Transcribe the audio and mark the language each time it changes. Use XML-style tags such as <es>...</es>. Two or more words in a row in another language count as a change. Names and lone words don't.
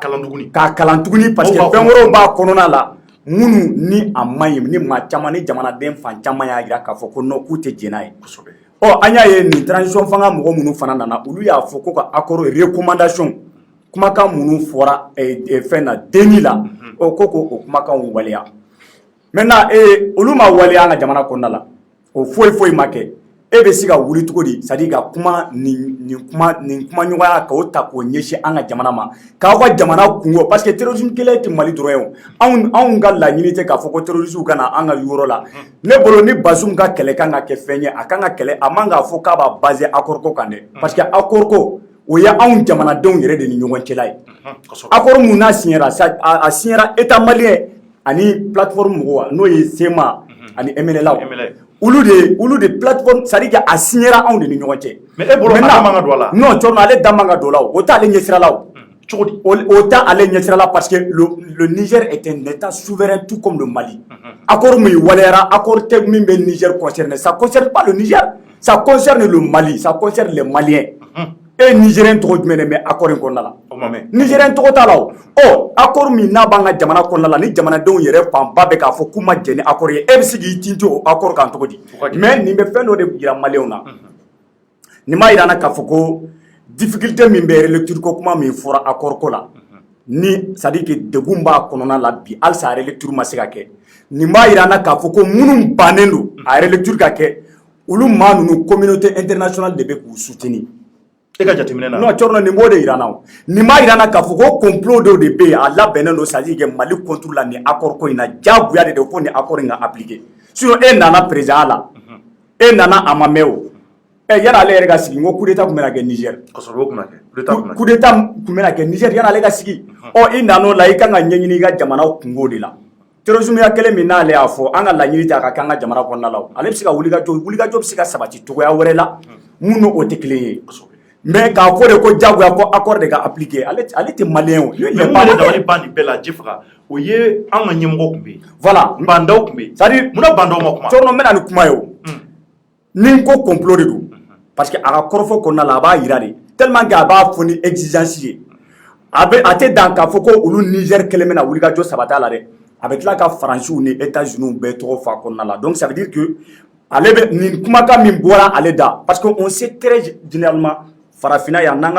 <bm>kalan tuguni</bm> <fr>parce que</fr> <bm>fɛn wɛrɛw b'a kɔnɔna la minnu ni a man ɲi ni maa caman ni jamanaden fan caman y'a jira k'a fɔ ko non k'u tɛ jɛn n'a ye an y'a ye nin transition fanga mɔgɔ minnu fana nana olu y'a fɔ ko ka</bm> <fr>accord recommandation</fr> <bm>kumakan minnu fɔra fɛn na denni la ko o kumakanw waleya maintenant olu ma waleya an ka jamana kɔnɔna la o foyi ma kɛ e bɛ se ka wuli cogo di</bm> <fr>c'est à dire</fr> <bm>ka kuma nin kumaɲɔgɔnya k'o ta k'o ɲɛsin an ka jamana ma k'aw ka jamana kungo</bm> <fr>parce que</fr> <bm>terrorisme kɛlɛ tɛ Mali dɔrɔn ye o anw ka laɲini tɛ k'a fɔ ko terroristes ka na an ka yɔrɔ la ne bolo ni Bazoum ka kɛlɛ kan ka kɛ fɛn ye a kan ka kɛlɛ a man k'a fɔ k'a b'a</bm> <fr>basé accord</fr> <bm>ko kan dɛ</bm> <fr>parce que accord</fr> <bm>ko o ye anw jamanadenw yɛrɛ de ni ɲɔgɔn cɛla ye accord mun n'a signera a</bm> <fr>signera état malien</fr> <bm>ani plateforme mɔgɔw n'o ye SEMA ani MNLA olu de</bm> <fr>plateforme c'est à dire</fr> <bm>a signera anw de ni ɲɔgɔn cɛ mais e bolo a man ka don a la non Thierno ale da man ka don la o t'ale ɲɛsira la cogo di o t'ale ɲɛsira la</bm> <fr>parce que le Niger est un état souverain tout comme le Mali</fr> <bm>accord min waleyara accord tɛ min bɛ Niger</bm> <fr>concerné ça concerne pas le Niger ça concerne le Mali ça concerne les Maliens</fr> <bm>e Nigérien tɔgɔ jumɛn de bɛ accord in kɔnɔna la Nigérien tɔgɔ t'a la o accord min n'a b'an ka jamana kɔnɔna la ni jamanadenw yɛrɛ fanba bɛ k'a fɔ k'u ma jɛn ni accord ye e bɛ se k'i tinti o accord kan cogo di mais nin bɛ fɛn dɔ de jira maliyɛnw na ni ma yira na k'a fɔ ko difficulté min bɛ relecture ko kuma min fɔra accord ko la ni</bm> <fr>c'est à dire que</fr> <bm>degun b'a kɔnɔna la bi halisa a relecture ma se ka kɛ nin b'a yira na k'a fɔ ko minnu bannen don a relecture ka kɛ olu maa ninnu</bm> <fr>communauté internationale</fr> <bm>de bɛ k'u soutenir e ka jateminɛ na non cɔrɔnɔ nin b'o de yira na nin b'a yira na k'a fɔ ko complot dɔw de bɛ yen a labɛnnen don</bm> <fr>c'est à dire que Mali contre la</fr> <bm>nin accord ko in na diyagoya de don fo nin accord in ka appliquer sinon e nana président la e nana a ma mɛn o yani ale yɛrɛ ka sigi n ko</bm> <fr>coup d'état</fr> <bm>tun bɛna kɛ Niger kosɔbɛ o tun bɛ kɛ</bm> <fr>coup d'état</fr> <bm>tun bɛna kɛ Niger yani ale ka sigi i nan'o la i kan ka ɲɛɲini i ka jamana kungo de la terrorisme ya kelen min n'ale y'a fɔ an ka laɲini tɛ a ka kɛ an ka jamana kɔnɔna la ale bɛ se ka wulikajɔ bɛ se ka sabati cogoya wɛrɛ la mun n'o tɛ kelen ye mais k'a fɔ de ko diyagoya ko accord de ka appliquer ale tɛ malien o mais mun de dabali ban nin bɛɛ la Jifaga o ye an ka ɲɛmɔgɔ tun bɛ yen voilà bandaw tun bɛ yen</bm> <fr>c'est à dire</fr> <bm>munna bandaw ma kuma cɔrɔnɔ n bɛna nin kuma ye o ni n ko complot de don</bm> <fr>parce que</fr> <bm>a ka kɔrɔfɔ kɔnɔna la a b'a yira de</bm> <fr>tellement que</fr> <bm>a b'a fɔ ni exigence ye a tɛ dan k'a fɔ ko olu Niger kelen bɛna wulikajɔ sabati la dɛ a bɛ tila ka Faransiw ni États-Unis bɛɛ tɔgɔ fɔ a kɔnɔna la</bm> <fr>donc ça veut dire que</fr> <bm>ale bɛ nin kumakan min bɔra ale da</bm> <fr>parce que on sait très généralement</fr> <bm>farafinna yan n'an ka</bm>